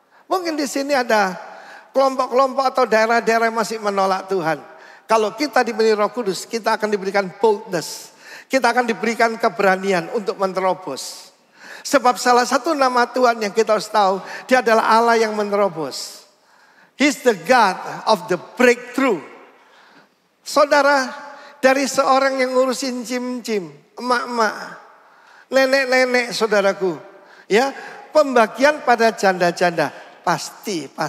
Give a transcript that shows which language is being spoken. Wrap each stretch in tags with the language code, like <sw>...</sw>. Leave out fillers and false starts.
<id>Mungkin di sini ada kelompok-kelompok atau daerah-daerah yang masih menolak Tuhan. Kalau kita diberi Roh Kudus, kita akan diberikan boldness. Kita akan diberikan keberanian untuk menerobos. Sebab salah satu nama Tuhan yang kita harus tahu, Dia adalah Allah yang menerobos.</id> <en>He's the God of the breakthrough.</en> <id>Saudara, dari seorang yang ngurusin cim-cim, emak-emak, nenek-nenek saudaraku. Ya, pembagian pada janda-janda. Pasti.</id>